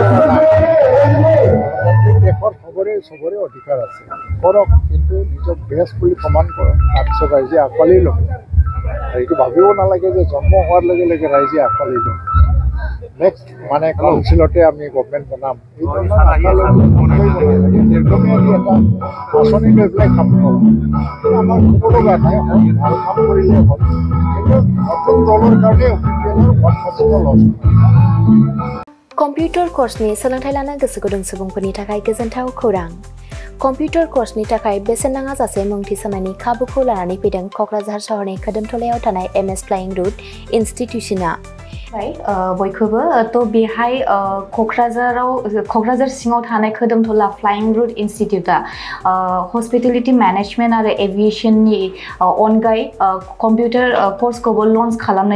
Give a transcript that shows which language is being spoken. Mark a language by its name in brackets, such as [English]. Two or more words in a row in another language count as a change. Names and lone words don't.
[Assamese] দেশত চবৰে অধিকাৰ আছে কৰক কিন্তু নিজক বেষ্ট বুলি প্ৰমাণ কৰক তাৰপিছত ৰাইজে আঁকোৱালি ল'ব এইটো ভাবিব নালাগে যে জন্ম হোৱাৰ লগে লগে ৰাইজে আঁকোৱালি ল'ব নেক্সট মানে কাউন্সিলতে আমি গভৰ্ণমেণ্ট বনাম এই দীৰ্ঘম্যাদী এটা আঁচনি লৈ পেলাই কাম কৰোঁ আমাৰ সকলো গাঁৱে ভাল কাম কৰিলে হ'ল কিন্তু নতুন দলৰ কাৰণে অফিচিয়েলৰ 1% লছ [English] computer course [Bodo] सोलोंथाय लानो गोसो गुदुं सुबुंफोरनि थाखाय गोजोनथाव खौरां [English] computer course [Bodo] थाखाय बेसेन नाङा जासे मुं थिसननायनि खाबुखौ लानानै फैदों क'क्राझार सहरनि खोदोमथलायाव थानाय MS फ्लाइंग रुट इनस्टिट्यूशना बयखौबो तो बेहाय क'क्राझार सिङाव थानाय खोदोमथला फ्लाइंग रुट इनस्टिट्यूटा [English] hospitality management [Bodo] आरो एविएशननि अनगायै [English] computer course [Bodo] लन्च खालामनाय